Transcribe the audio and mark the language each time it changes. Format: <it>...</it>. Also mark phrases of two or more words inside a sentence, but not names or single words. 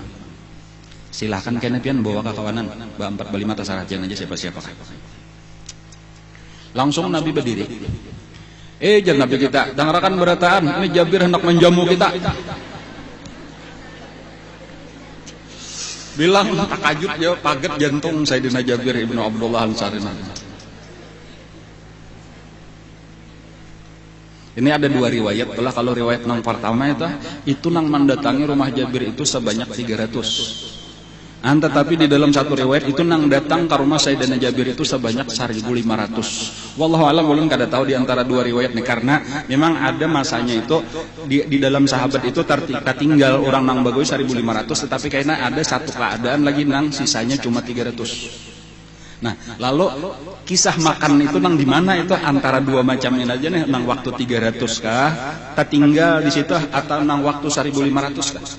<bjn>Silahkan kena pian bawa ke kawanan ba-4 ba-5 terserah aja siapa-siapa.</bjn> <id>Langsung Nabi berdiri.</id> <bjn>Jar Nabi kita, dengarkan berataan, ini Jabir hendak menjamu kita. Bilang takajud ya, paget jantung Sayyidina Jabir ibnu Abdullah Ansari.</bjn> <id>Ini ada dua riwayat. Kalau riwayat yang pertama itu nang mendatangi rumah Jabir itu sebanyak 300. Tetapi di dalam satu riwayat itu nang datang ke rumah Sayyidina Jabir itu sebanyak 1.500. Wallahu alam,</id> <bjn>ulun kada tahu</bjn> <id>di antara dua riwayat nih, karena memang ada masanya itu di dalam sahabat itu tertinggal orang nang bagus 1.500, tetapi kayaknya ada satu keadaan lagi nang sisanya cuma 300. Nah, lalu kisah makan itu nang di mana itu antara dua macamnya aja nih, nang waktu 300 kah, tertinggal di situ, atau nang waktu 1.500 kah?</id>